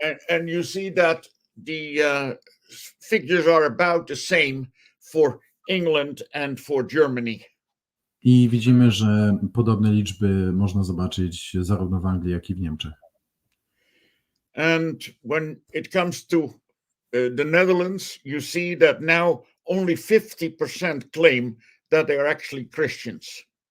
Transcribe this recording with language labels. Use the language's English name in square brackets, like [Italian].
[English] And you see that the figures are about the same for England and for Germany. [Polish] I widzimy, że podobne liczby można zobaczyć zarówno w Anglii, jak i w Niemczech. [English] And when it comes to the Netherlands, you see that now only 50% claim that they are actually Christians.